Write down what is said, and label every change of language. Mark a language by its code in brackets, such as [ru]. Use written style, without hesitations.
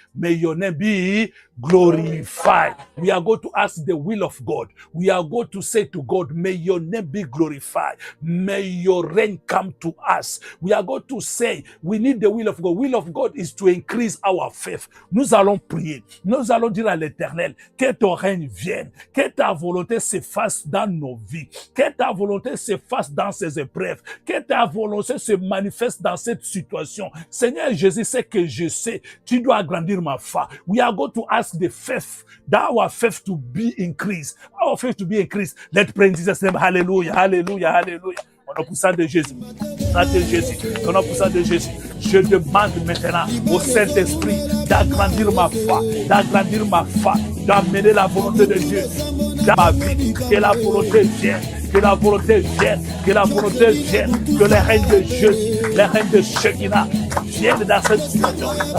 [en] May your name be glorified. We are going to ask the will of God. We are going to say to God, may your name be glorified. May your reign come to us. We are going to say, we need the will of God. Will of God is to increase our faith. [fr] Nous allons prier. Nous allons dire à l'Éternel, que ton règne vienne. Que ta volonté se fasse dans nos vies. Que ta volonté se fasse dans ces épreuves. Que ta volonté se manifeste dans cette situation. Seigneur Jésus, c'est que je sais, tu dois agrandir ma foi. [en] We are going to ask the faith, that our faith to be increased. Our faith to be increased. Let's pray in Jesus' name. Hallelujah, hallelujah, hallelujah. [fr] Au nom puissant de Jésus, au nom de Jésus, au nom puissant de Jésus, je demande maintenant au Saint-Esprit d'agrandir ma foi, d'amener la volonté de Dieu dans ma vie, que la volonté vienne, que la volonté vienne, que la volonté vienne, que le règne de Jésus, le règne de Shekinah vienne dans cette situation.